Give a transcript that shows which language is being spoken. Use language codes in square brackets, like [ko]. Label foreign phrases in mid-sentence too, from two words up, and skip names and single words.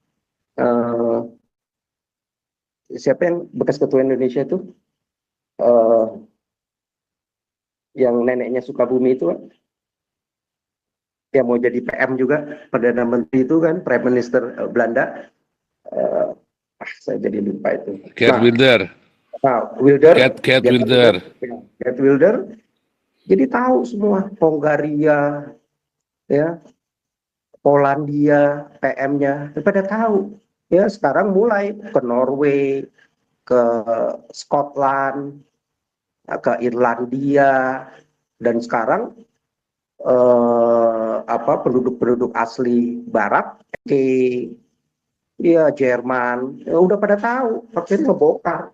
[id] yang bekas ketua Indonesia itu, yang neneknya Sukabumi itu, yang mau jadi PM juga, Perdana Menteri itu kan, [en] Prime Minister [id] Belanda. Saya jadi lupa itu. Geert Wilder. Wilder. Geert Wilder. Geert Wilder. Jadi tahu semua, Hongaria, ya, Polandia, PM-nya, pada tahu. Ya sekarang mulai ke Norway, ke Scotland, ke Irlandia, dan sekarang penduduk-penduduk asli Barat, ya Jerman, ya udah pada tahu, akhirnya ngebongkar.